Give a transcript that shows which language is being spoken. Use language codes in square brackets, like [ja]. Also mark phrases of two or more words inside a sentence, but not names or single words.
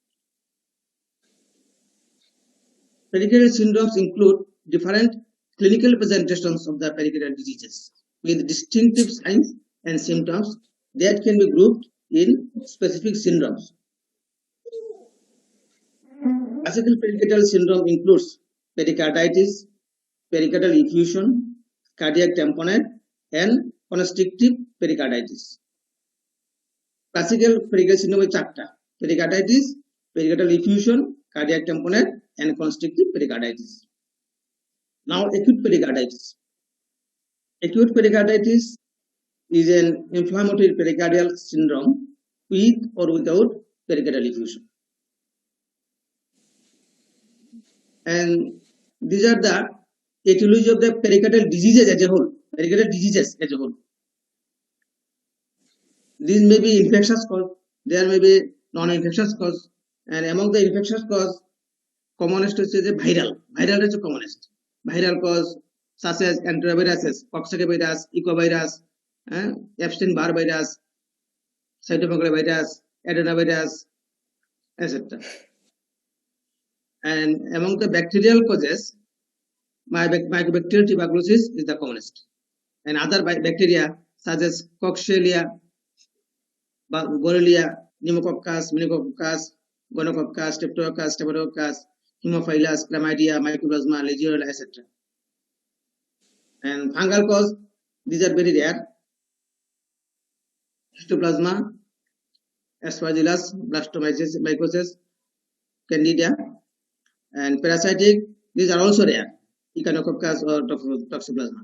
[en] Pericardial syndromes include different clinical presentations of the pericardial diseases with distinctive signs and symptoms that can be grouped in specific syndromes. Classical pericardial syndrome includes pericarditis, pericardial effusion, cardiac tamponade, and constrictive pericarditis. Classical pericardial syndrome is চারটা: pericarditis, pericardial effusion, cardiac tamponade, and constrictive pericarditis. Now, acute pericarditis. Acute pericarditis is an inflammatory pericardial syndrome with or without pericardial effusion. And these are the etiology of the pericardial diseases as a whole. Pericardial diseases as a whole. These may be infectious cause, there may be non-infectious cause, and among the infectious cause, commonest is a viral. Viral is the commonest. Viral cause such as enteroviruses, Coxsackie virus, ecovirus, Epstein-Barr virus, cytomegalovirus virus, adenovirus, etc. And among the bacterial causes, mycobacterial tuberculosis is the commonest, and other bacteria such as Coxiella, Borrelia, Pneumococcus, Meningococcus, Gonococcus, Streptococcus, Staphylococcus, Haemophilus, Chlamydia, Mycoplasma, Legionella, etc. And fungal cause, these are very rare: Histoplasma, Aspergillus, Blastomycosis, Candida. And parasitic, these are also rare: Echinococcus or Toxoplasma.